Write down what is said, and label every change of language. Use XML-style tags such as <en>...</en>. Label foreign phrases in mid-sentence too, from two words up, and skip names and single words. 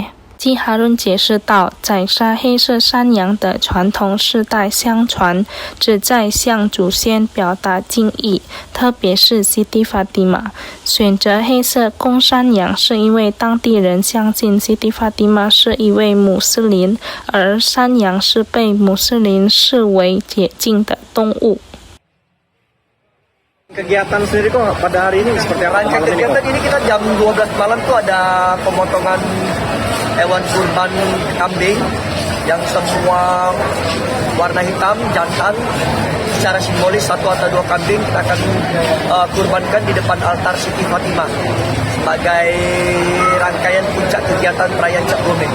<zh>基哈伦解释道，宰杀黑色山羊的传统世代相传，旨在向祖先表达敬意，特别是西蒂法蒂玛。选择黑色公山羊是因为当地人相信西蒂法蒂玛是一位穆斯林，而山羊是被穆斯林视为洁净的动物。</zh> <id>Kegiatan sendiri kok pada hari ini seperti apa? Kegiatan ini kita jam 12 malam tuh ada pemotongan hewan kurban kambing yang semua warna hitam, jantan. Secara simbolis satu atau dua kambing kita akan kurbankan di depan altar Siti Fatimah sebagai rangkaian puncak kegiatan perayaan Cap Gomeh.</id>